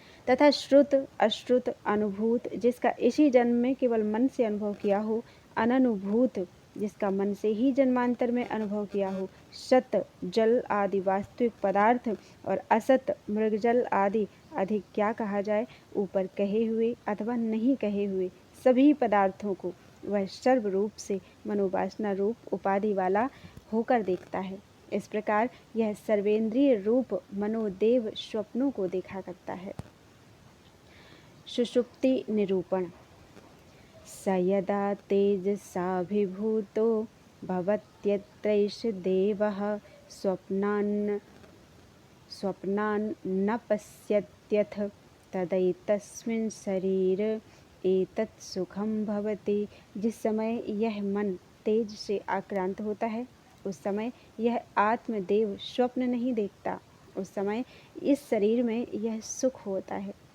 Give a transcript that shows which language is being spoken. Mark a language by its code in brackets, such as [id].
[hi] तथा श्रुत अश्रुत अनुभूत जिसका इसी जन्म में केवल मन से अनुभव किया हो, अननुभूत जिसका मन से ही जन्मांतर में अनुभव किया हो, सत जल आदि वास्तविक पदार्थ और असत मृगजल आदि अधिक क्या कहा जाए ऊपर कहे हुए अथवा नहीं कहे हुए सभी पदार्थों को वह सर्व रूप से मनोवासना रूप उपाधि वाला होकर देखता है। इस प्रकार यह सर्वेंद्रिय रूप मनोदेव स्वप्नों को देखा करता है। सुषुप्ति निरूपण। [sa] स यदा तेजसाभिभूतो भवत्यत्रैष देवः स्वप्नान् न पश्यत्यथ तदैतस्मिन् शरीर एतत् सुखम भवति। [hi] जिस समय यह मन तेज से आक्रांत होता है, उस समय यह आत्मदेव स्वप्न नहीं देखता, उस समय इस शरीर में यह सुख होता है।